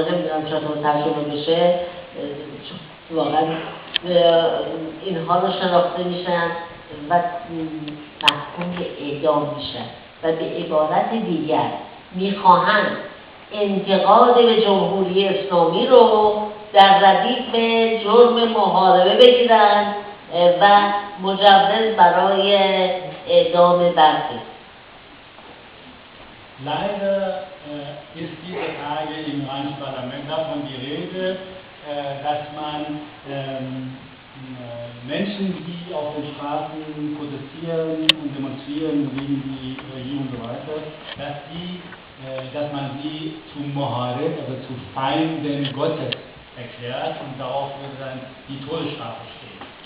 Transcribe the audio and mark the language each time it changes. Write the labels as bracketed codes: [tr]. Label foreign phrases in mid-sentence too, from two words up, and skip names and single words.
[fa] نمیدونم چطور ترجمه بشه واقعا اینها رو شناخته میشن و محکوم به اعدام میشن و به عبارت دیگر میخواهند انتقاد به جمهوری اسلامی رو در ردیف جرم محاربه بگیرن و مجوز برای اعدام برخی. [de] Leider ist diese Tage im iranischen Parlament davon die Rede, dass man Menschen, die auf den Straßen protestieren und demonstrieren gegen die Regierung und so weiter, dass man sie zu Mohareb, also zu Feinden Gottes erklärt und darauf würde dann die Todesstrafe stehen.